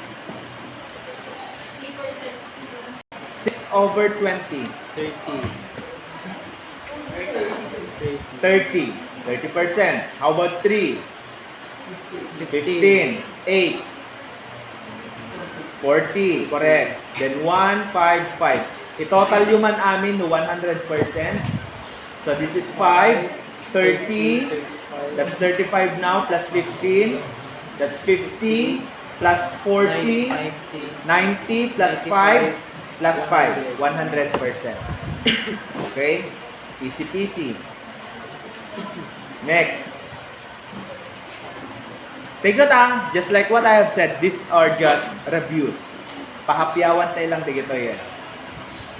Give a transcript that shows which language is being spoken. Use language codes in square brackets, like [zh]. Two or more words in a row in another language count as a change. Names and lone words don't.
[en] 6 over 20. 30. 30%. How about 3? 15. 8. 40. Correct. Then 1, 5, 5. [tl] I-total yung man amin no 100%. [en] So this is [tl] 5. [en] 30. That's 35 now plus 15. That's 50 plus 40. 90 plus 5 plus 5. 100%. Okay? Easy peasy. Next. Take note just like what I have said, these are just reviews. [tl] Pahapyawan tayo lang dito yan.